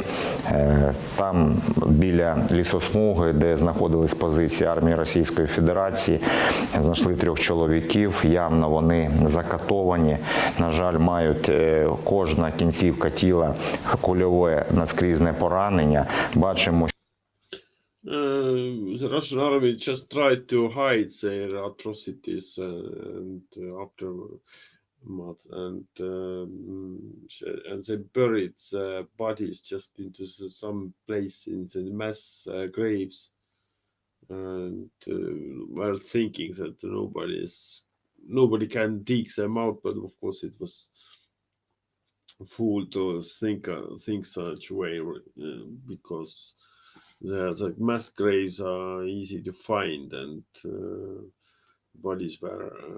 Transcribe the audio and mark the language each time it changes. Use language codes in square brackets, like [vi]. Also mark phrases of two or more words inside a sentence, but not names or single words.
[uk] Там біля лісосмуги, де знаходились позиції армії Російської Федерації, знайшли 3 чоловіків, явно вони закатовані. На жаль, мають кожна кінцівка тіла кульове наскрізне поранення. Бачимо, [en] the Russian army just tried to hide their atrocities and aftermath, and they buried the bodies just into some place in the mass graves, and were thinking that nobody can dig them out, but of course it was fool to think such way because the mass graves are easy to find, and bodies were